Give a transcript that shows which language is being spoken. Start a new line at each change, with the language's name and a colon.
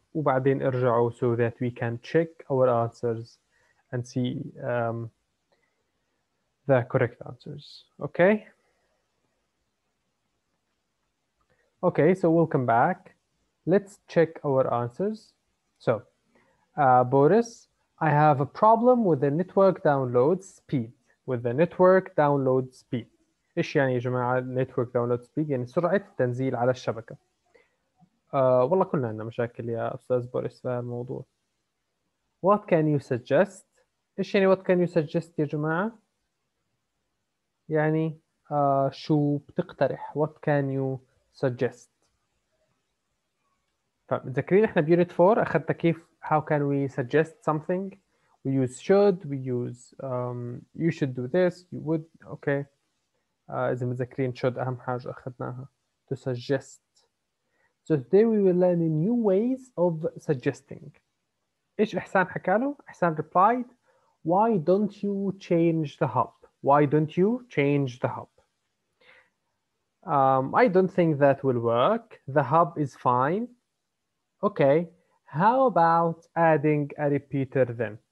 English: وبعدين ارجعوا so that we can check our answers and see the correct answers. Okay? Okay, so we'll come back. Let's check our answers. So, Boris, I have a problem with the network download speed. With the network download speed.
Arabic: إيش يعني يا جماعة network download speed؟ يعني سرعة التنزيل على الشبكة. والله كلنا عندنا مشاكل يا أستاذ بوريس في الموضوع.
English: What can you suggest؟ إيش يعني what can you suggest يا جماعة؟ يعني شو بتقترح؟ What can you suggest؟ فمتذكرين إحنا بيونت 4 أخذنا كيف how can we suggest something؟ We use should, we use you should do this, you would, okay.
Arabic: إذا متذكرين should أهم حاجة أخذناها to suggest.
English: So today we will learn new ways of suggesting.
Arabic: إيش إحسان حكى له؟ إحسان replied, why don't you change the hub?
English: Why don't you change the hub? I don't think that will work. The hub is fine. Okay, how about adding a repeater then?